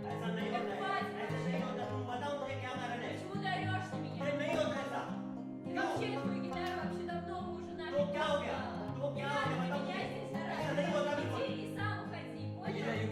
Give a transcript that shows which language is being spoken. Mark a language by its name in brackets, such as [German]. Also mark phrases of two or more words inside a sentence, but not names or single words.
[Hindi] ऐसा नहीं [Russian] Как [Hindi] होता है. [Russian] хватит [Hindi] ऐसा [Russian] уже. [Hindi] नहीं होता. तुम बताओ मुझे क्या कारण है? [Russian] Почему ты орешь на меня? [Hindi] ये नहीं होता ऐसा. [Russian] Ты вообще твою гитару вообще давно уже нафиг [Hindi] तो क्या हो गया? [Russian] послала. [Hindi] तो क्या हो [Russian] Не [Hindi] गया? [Russian] надо [Hindi] बताओ [Russian] меня [Hindi] मुझे. [Russian] здесь [Hindi] ऐसा [Russian] орать. [Hindi] नहीं होता बिल्कुल. [Russian] Иди и сам уходи, понял?